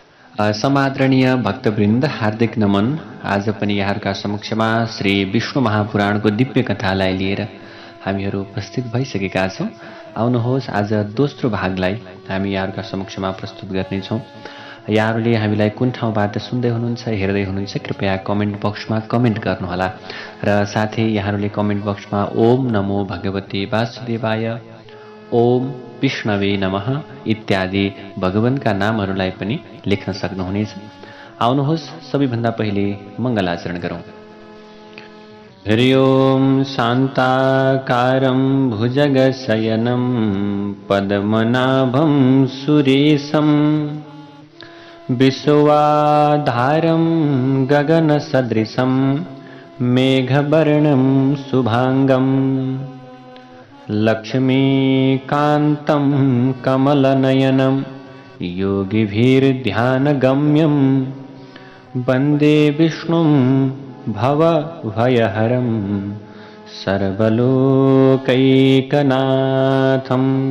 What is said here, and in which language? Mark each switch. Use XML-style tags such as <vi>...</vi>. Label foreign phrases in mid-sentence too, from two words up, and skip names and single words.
<ne>समादरणीय भक्तवृन्द हार्दिक नमन। आज पनि यहाँहरूका समक्षमा श्री विष्णु महापुराणको दिव्य कथालाई लिएर हामीहरू उपस्थित भइसकेका छौँ। आउनुहोस् आज दोस्रो भागलाई हामी यहाँहरूका समक्षमा प्रस्तुत गर्नेछौँ। यहाँहरूले हामीलाई कुन ठाउँबाट सुन्दै हुनुहुन्छ, हेर्दै हुनुहुन्छ, कृपया कमेन्ट बक्समा कमेन्ट गर्नुहोला र साथै यहाँहरूले कमेन्ट बक्समा</ne> <sa>ओम नमो भगवते वासुदेवाय, ओम विष्णवे नमः</sa> <ne>इत्यादि भगवानका नामहरूलाई पनि लेख्न सक्नुहुनेछ। आउनुहोस् सबैभन्दा पहिले मङ्गलाचरण गरौँ।</ne> <sa>हरि ओम शान्ताकारं भुजगशयनं पद्मनाभं सुरेशं विश्वाधारं गगनसदृशं मेघवर्णं शुभांगं लक्ष्मीकान्तं कमलनयनं योगिभिर्ध्यानगम्यं वन्दे विष्णुं भवभयहरं सर्वलोकैकनाथम्।</sa>